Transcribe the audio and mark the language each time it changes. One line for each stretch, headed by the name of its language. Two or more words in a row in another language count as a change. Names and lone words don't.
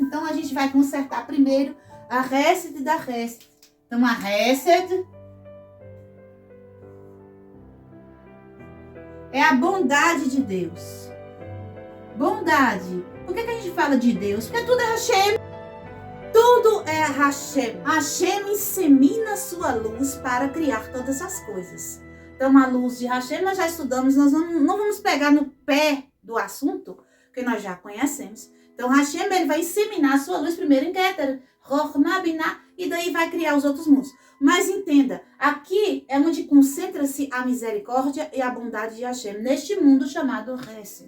Portuguese: Então, a gente vai consertar primeiro a Hesed da Hesed. Então, a Hesed é a bondade de Deus. Bondade. Por que a gente fala de Deus? Porque tudo é Hashem. Tudo é Hashem. Hashem insemina sua luz para criar todas as coisas. Então, a luz de Hashem nós já estudamos, nós não vamos pegar no pé do assunto, que nós já conhecemos. Então, Hashem ele vai inseminar a sua luz primeiro em Keter, Chokhmah, Binah, e daí vai criar os outros mundos. Mas entenda, aqui é onde concentra-se a misericórdia e a bondade de Hashem, neste mundo chamado Hesed.